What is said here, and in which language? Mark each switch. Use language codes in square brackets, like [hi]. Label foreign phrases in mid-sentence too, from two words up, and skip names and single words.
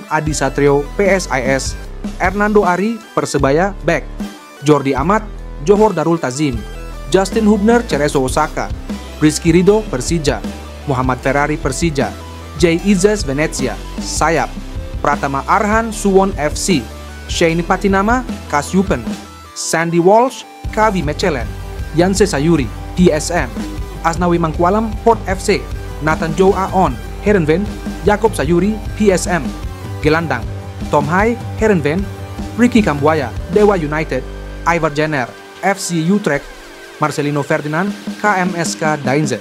[id] Adi Satrio PSIS, Hernando Ari Persebaya back, Jordi Amat Johor Darul Tazim, Justin Hubner Cerezo Osaka, Rizky Ridho Persija, Muhammad Ferrari Persija, Jay Izes Venezia sayap, Pratama Arhan Suwon FC, Shane Patinama Kasyupen, Sandy Walsh KV Mechelen, Yanse Sayuri DSM, Asnawi Mangkualam Port FC, Nathan Joe Aon Heerenveen, Jakob Sayuri PSM, Gelandang Tom Hai Heerenveen, Ricky Kambuaya Dewa United, Ivar Jenner FC Utrecht, Marcelino Ferdinand KMSK Dainze.